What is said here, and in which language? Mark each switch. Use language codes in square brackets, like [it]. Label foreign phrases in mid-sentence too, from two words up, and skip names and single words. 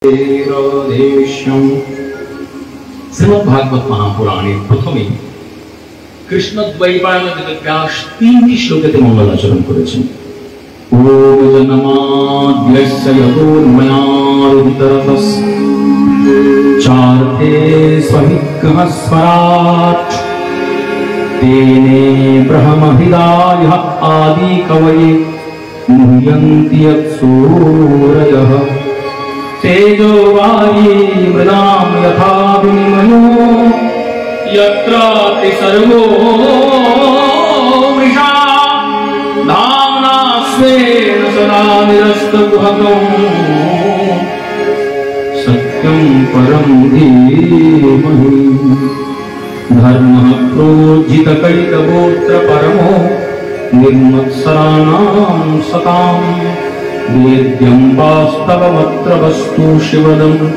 [bn] শ্রীমদ্ভাগবত মহাপুরাণের প্রথমে কৃষ্ণ দ্বৈপায়ন ব্যাস 3টি শ্লোকেতে মঙ্গলাচরণ করেছেন। [sa] ওম জন্মাদ্যস্য যতোন্ময়াদিতরতস্ চার্থে স্বহিগ্রহ স্বরাট তেনে ব্রহ্মহৃদায়ঃ আদি কবয়ে মুহ্যন্তি যৎসূরয়ঃ तेजो वारी मृदाम यथा विनिमयो यत्र सर्वो मृषा धाम्ना स्वेन सदा निरस्तकुहकं सत्यं परं धीमहि धर्मः प्रोज्झितकलितगोत्र परमो निर्मत्सराणां सताम् वेद्यं वास्तवमत्र वस्तु शिवदं